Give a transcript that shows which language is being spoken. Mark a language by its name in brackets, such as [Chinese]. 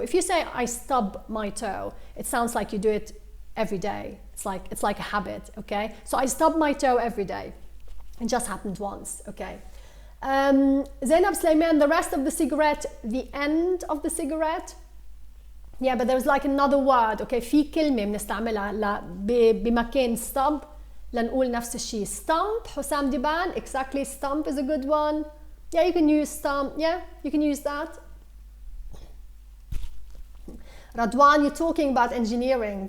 [English] If you say, I stub my toe, it sounds like you do it every day. It's like a habit, okay? So I stub my toe every day. It just happened once, okay? Zainab Sulaiman, the rest of the cigarette, the end of the cigarette. Yeah, but there's like another word, okay? [Arabic] في كلمة بنستعملها بمكان stub لنقول نفس الشيء. [English] Stump, حسام ديبان, exactly, stump is a good one. Yeah, you can use stump. Yeah, you can use that. Radwan, you're talking about engineering.